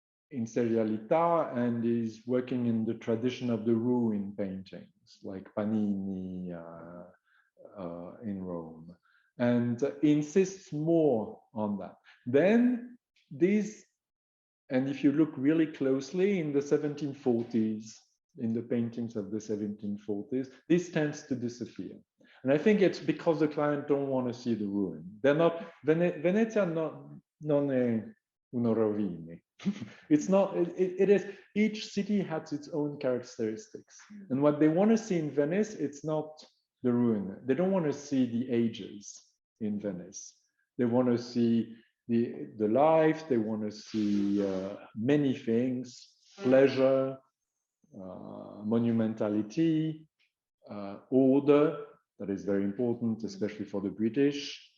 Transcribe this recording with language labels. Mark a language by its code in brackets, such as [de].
[it] in serialità, [en] and is working in the tradition of the ruin paintings, like Panini in Rome, and insists more on that. Then these, and if you look really closely in the 1740s, in the paintings of the 1740s, this tends to disappear. And I think it's because the client don't want to see the ruin. They're not, [it] Venezia non è uno rovine. [en] It's not, it is, each city has its own characteristics. And what they want to see in Venice, it's not the ruin. They don't want to see the ages in Venice. They want to see the life, they want to see many things, pleasure, monumentality, order, that is very important, especially for the British.